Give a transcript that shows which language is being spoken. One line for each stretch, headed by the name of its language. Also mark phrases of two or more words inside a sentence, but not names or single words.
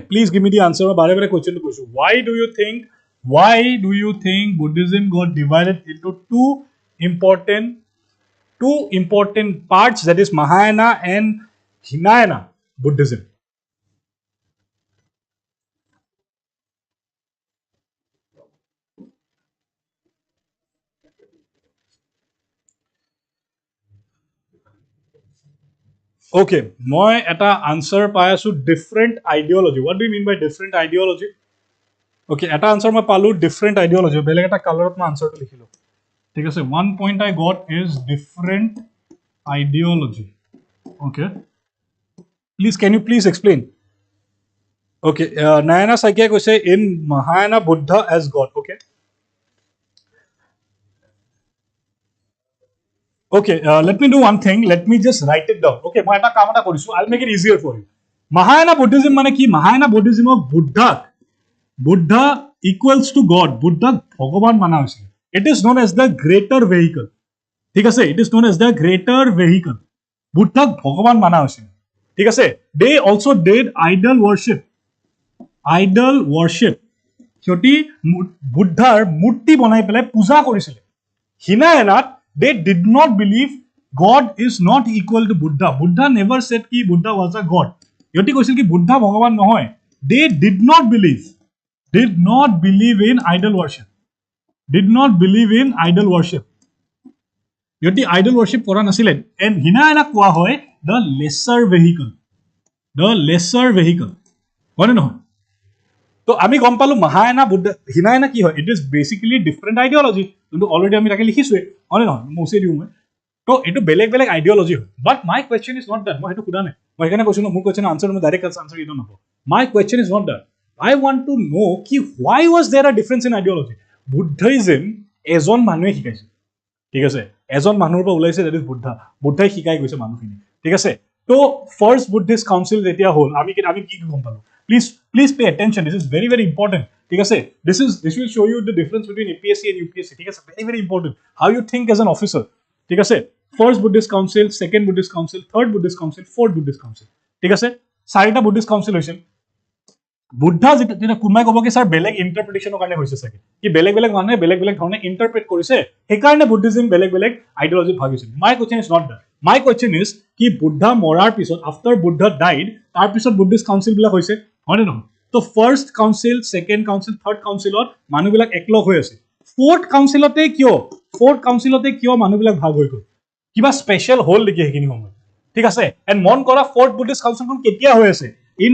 English: Please give me the answer. Bare question to question. Why do you think Buddhism got divided into two important parts, that is Mahayana and Hinayana Buddhism?
Assamese: Okay, মই এটা আনসাৰ পাই আছো
English: different ideology. What do you mean by different ideology?
Assamese: Okay, এটা আনসাৰ মই পালো
English: different ideology,
Assamese: বেলেগ এটা কালাৰত মই আনসাৰটো লিখিলো, ঠিক আছে.
English: One point I got is different ideology. Okay, can you please explain? Okay, Nayana Sakya কৈছে in Mahayana Buddha as God. Okay, let me do one thing. Let me just write it down.
Assamese: Okay, মই এটা কাম এটা কৰিছো.
English: I'll make it easier for you.
Assamese: Mahayana Buddhism মানে কি?
English: Mahayana Buddhism of Buddha equals to God.
Assamese: Buddha ভগৱান মানা হৈছিল.
English: It is known as the greater vehicle.
Assamese: ঠিক আছে,
English: it is known as the greater vehicle.
Assamese: Buddha ভগৱান মানা হৈছিল, ঠিক আছে.
English: They also did idol worship.
Assamese: সিহঁতি বুদ্ধাৰ মূৰ্তি বনাই পেলাই পূজা কৰিছিলে.
English: Hinayanat, they did not believe God is not equal to Buddha. Buddha never said ki Buddha was a God.
Assamese: Yoti কৈছিল ki Buddha bhagavan নহয়.
English: They did not believe in idol worship.
Assamese: Yoti
English: idol worship
Assamese: কৰা নাছিলে.
English: And Hinayana
Assamese: কোৱা হয়
English: the lesser vehicle.
Assamese: হয় নহয়? তো আমি গম পালো Mahayana Buddha Hinayana কি হয়?
English: It is basically different ideology.
Assamese: কিন্তু অলৰেডি আমি তাকে লিখিছোৱে, হয় নহয়? মুছে দিওঁ মই। তো এইটো বেলেগ আইডিঅলজি হয়।
English: But my question is not that.
Assamese: মই সেইটো সোধা নাই, মই সেইকাৰণে কৈছো ন, মোৰ
English: question answer
Assamese: মই
English: direct answer
Assamese: এইটো নকওঁ।
English: My question is not that. I want to know কি why was there a difference in ideology?
Assamese: বুদ্ধিজম এজন মানুহে শিকাইছে, ঠিক আছে, এজন মানুহৰ পৰা ওলাইছে,
English: that is
Assamese: বুদ্ধাই শিকাই গৈছে মানুহখিনি, ঠিক আছে. তো
English: first Buddhist council
Assamese: যেতিয়া হ'ল, আমি কি গম পালো?
English: Please pay attention. This is very important.
Assamese: ঠিক আছে,
English: this will show you the difference between APSc and UPSc.
Assamese: ঠিক আছে,
English: very important. How you think as an officer.
Assamese: ঠিক আছে,
English: first Buddhist council, second Buddhist council, third Buddhist council, fourth Buddhist council.
Assamese: ঠিক আছে, 4টা
English: Buddhist council
Assamese: হৈছিল বুদ্ধা যেটা কোনোবাই ক'ব কি স্যাৰ বেলেগ ইণ্টাৰপ্ৰিটেশ্যনৰ কাৰণে হৈছে চাগে কি বেলেগ বেলেগ মানুহে বেলেগ বেলেগ ধৰণে ইণ্টাৰপ্ৰেট কৰিছে সেইকাৰণে বুদ্ধিজম বেলেগ বেলেগ আইডিঅলজি ভাগ হৈছিল
English: My question is not that my question
Assamese: ইজ কি বুদ্ধা মৰাৰ পিছত
English: after Buddha died
Assamese: তাৰ পিছত
English: Buddhist council
Assamese: বিলাক হৈছে হয়নে নহয় তো
English: first council second council third councilত
Assamese: মানুহবিলাক একলগ হৈ আছে
English: fourth councilতে
Assamese: কিয় মানুহবিলাক ভাগ হৈ গ'ল কিবা স্পেচিয়েল হ'ল নেকি সেইখিনি সময়ত ঠিক আছে এণ্ড মন কৰা
English: fourth Buddhist councilখন
Assamese: কেতিয়া হৈ আছে ইন